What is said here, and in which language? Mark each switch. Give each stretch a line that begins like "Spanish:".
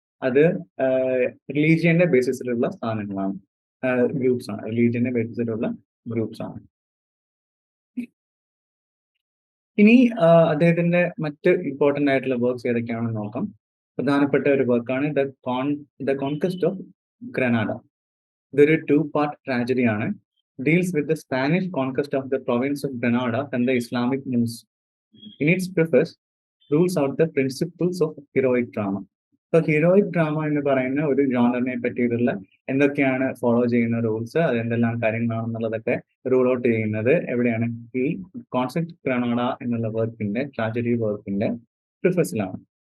Malayalam: അത് റിലീജിയന്റെ ബേസിസിലുള്ള സ്ഥാനങ്ങളാണ്, ഗ്രൂപ്പ്സ് ആണ്, റിലീജിയന്റെ ബേസിസിലുള്ള ഗ്രൂപ്പ്സ് ആണ്. ഇനി അദ്ദേഹത്തിന്റെ മറ്റ് ഇമ്പോർട്ടന്റ് ആയിട്ടുള്ള വർക്ക്സ് ഏതൊക്കെയാണെന്ന് നോക്കാം. പ്രധാനപ്പെട്ട ഒരു വർക്കാണ് ദ കോൺക്വസ്റ്റ് ഓഫ് ഗ്രനാഡ. ഇതൊരു 2-part ട്രാജഡി ആണ്.
English: Deals with the Spanish conquest of the province of Granada and the Islamic news. In its preface, rules out the principles of heroic drama.
Malayalam: So heroic drama എന്ന് പറയുന്ന ഒരു ജോണറിനെ പറ്റിയിട്ടുള്ള എന്തൊക്കെയാണ് follow ചെയ്യുന്ന rules, അതെന്തെല്ലാം കാര്യങ്ങളാണെന്നുള്ളതൊക്കെ rule out ചെയ്യുന്നത് എവിടെയാണ്? ഈ concept Granada എന്നുള്ള വർക്കിന്റെ, ട്രാജഡി വർക്കിന്റെ പ്രിഫസിലാണ്.